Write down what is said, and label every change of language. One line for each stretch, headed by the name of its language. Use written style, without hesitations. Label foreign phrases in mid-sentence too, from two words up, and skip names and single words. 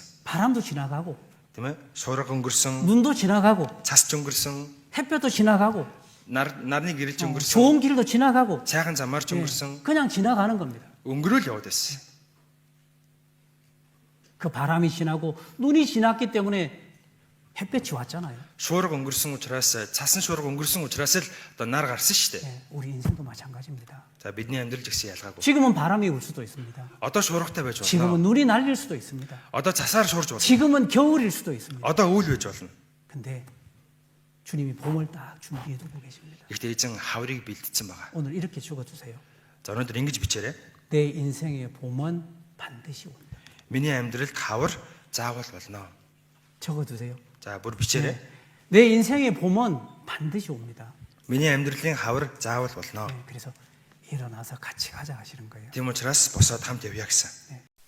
Korean: 바람도 지나가고
Mongolian: Тийм ээ? Шуурга өнгөрсөн,
Korean: 눈도 지나가고
Mongolian: цасч өнгөрсөн,
Korean: 햇볕도 지나가고
Mongolian: нарны гэрэлж өнгөрсөн,
Korean: 좋은 길도 지나가고
Mongolian: сайхан замаарч
Korean: 예,
Mongolian: өнгөрсөн,
Korean: 그냥 지나가는 겁니다.
Mongolian: өнгөрөөл яваад байсан.
Korean: 그 바람이 지나고 눈이 지났기 때문에 햇볕이 왔잖아요.
Mongolian: Шуурга өнгөрсөн учраас цасан шуурга өнгөрсөн учраас л одоо нар гарсан шүү дээ.
Korean: 예, 우리 인생도 마찬가지입니다.
Mongolian: За бидний амьдрал гэсэн ялгаагүй.
Korean: 지금은 바람이 올 수도 있습니다.
Mongolian: Одоо шуургатай байж
Korean: 지금은
Mongolian: болно.
Korean: 눈이 날릴 수도 있습니다.
Mongolian: Одоо цасаар шуурж болно.
Korean: 지금은 겨울일 수도 있습니다.
Mongolian: Одоо үйл байж болно.
Korean: 근데 주님이 봄을 딱 준비해 두고 계십니다.
Mongolian: Гэхдээ эзэн хаврыг бэлдсэн байгаа.
Korean: 오늘 이렇게 적어주세요.
Mongolian: За өнөөдөр ингэж бичээрэй.
Korean: 내 인생의 봄은 반드시 온다.
Mongolian: Миний амьдралд хавар заавал болно.
Korean: 적어두세요.
Mongolian: За бүр бичээрэй.
Korean: 내 인생의 봄은 반드시 옵니다.
Mongolian: Миний амьдралын хавар заавал болно.
Korean: 네, 그래서 일어나서 같이 가자 하시는 거예요.
Mongolian: Тийм учраас босоод хамт явъя гэсэн.